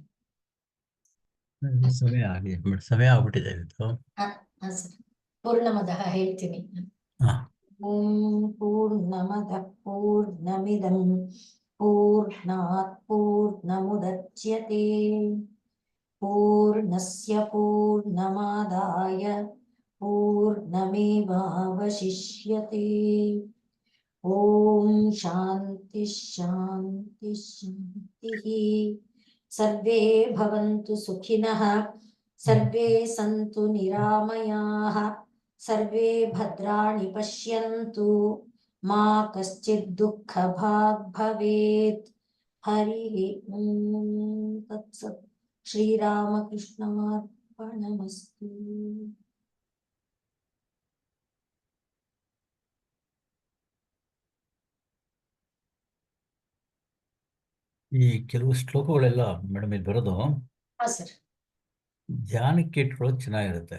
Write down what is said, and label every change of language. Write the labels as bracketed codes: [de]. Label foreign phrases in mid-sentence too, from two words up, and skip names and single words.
[kn] ಸಮಯ ಆಗ್ಬಿಟ್ಟಿದೆ ಇವತ್ತು. ಸರ್ ಪೂರ್ಣಮದಃ ಹೇಳ್ತೀನಿ. [sa] ಓಂ ಪೂರ್ಣಮದಃ ಪೂರ್ಣಮಿದಂ ಪೂರ್ಣಾತ್ ಪೂರ್ಣಮುದಚ್ಯತೆ ಪೂರ್ಣಸ್ಯ ಪೂರ್ಣಮಾದಾಯ ಪೂರ್ಣಮೇವಾವಶಿಷ್ಯತೆ. ಓಂ ಶಾಂತಿ ಶಾಂತಿ ಶಾಂತಿ. ಸರ್ವೇ ಭವಂತು ಸುಖಿನಃ, ಸರ್ವೇ ಸಂತು ನಿರಾಮಯಾಃ, ಸರ್ವೇ ಭದ್ರಾಣಿ ಪಶ್ಯಂತು, ಮಾ ಕಶ್ಚಿತ್ ದುಃಖ ಭಾಗ್ ಭವೇತ್. ಹರಿ ಓಂ ತತ್ಸತ್. ಶ್ರೀರಾಮಕೃಷ್ಣಾರ್ಪಣಮಸ್ತು. [kn] ಈ ಕೆಲವು ಶ್ಲೋಕಗಳೆಲ್ಲ ಮೇಡಮ್ ಇಲ್ಲಿ ಬರೋದು ಧ್ಯಾನಕ್ಕೆ ಇಟ್ಕೊಳ್ಳೋದು ಚೆನ್ನಾಗಿರುತ್ತೆ.